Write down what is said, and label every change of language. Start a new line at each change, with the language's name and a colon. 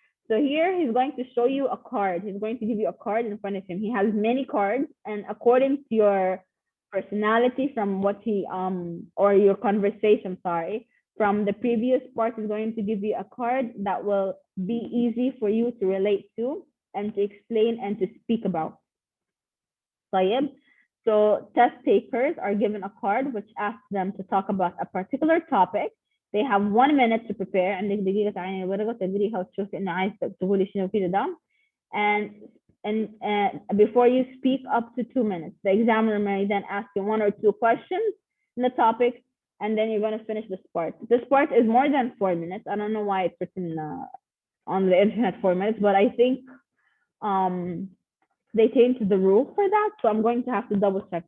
English: So here he's going to show you a card. He's going to give you a card in front of him. He has many cards, and according to your personality from what he or your conversation, sorry, from the previous part, he's going to give you a card that will be easy for you to relate to and to explain and to speak about.
Arabic: طيب.
English: So test takers are given a card which asks them to talk about a particular topic. They have 1 minute to prepare.
Arabic: عندك دقيقة تعيني الورقة تقريها وتشوفي إنه عايز تقولي شنو كده ده.
English: And before you speak up to 2 minutes, the examiner may then ask you 1 or 2 questions in the topic, and then you're going to finish this part. This part is more than 4 minutes. I don't know why it's written on the internet 4 minutes, but I think they changed the rule for that, so I'm going to have to double check.